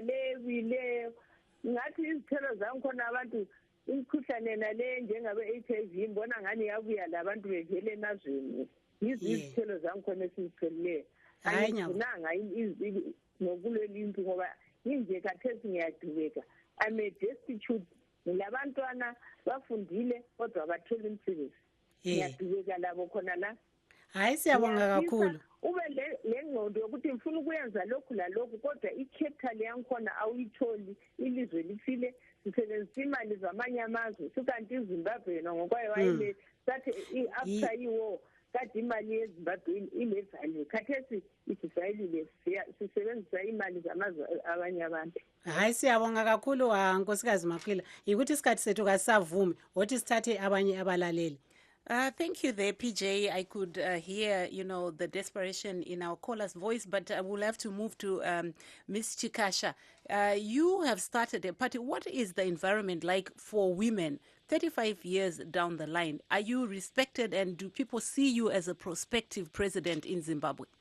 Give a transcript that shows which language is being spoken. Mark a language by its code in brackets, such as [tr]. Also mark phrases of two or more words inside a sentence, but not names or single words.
[nd] leyo ngathi izithelo zangikhona abantu imikhuhlane yena le njengabe-HIV mbona ngani yabuya labantu bevele emazweni yizo izithelo zangikhona esizitholileyo angifunanga ngokulwela impi ngoba inje khathesi ngiyadubeka [en] I'm a destitute [nd] ngilabantwana bafundile kodwa bathola umsebenzi ngiyadubeka labo khona la hayi siyabonga kakhulu ube le ngqondo yokuthi ngifuna ukuyenza lokhu lalokhu kodwa i-capital yangikhona awuyitholi ilizwe lifile sisebenzisa imali zamanye amazwe sukanti iZimbabwe yena ngokwayo wayile sathi [en] after i-war [nd] kade imali yeZimbabwe ile-value khathesi isivayilile sisebenzisa imali zamazwe abanye abantu hayi siyabonga kakhulu nkosikazi Makwila yikuthi isikhathi sethu kasavumi wothi sithathe abanye abalaleli. [en] Thank you there, PJ. I could hear, the desperation in our caller's voice, but I will have to move to Ms. Chikasha. You have started a party. What is the environment like for women 35 years down the line? Are you respected, and do people see you as a prospective president in Zimbabwe?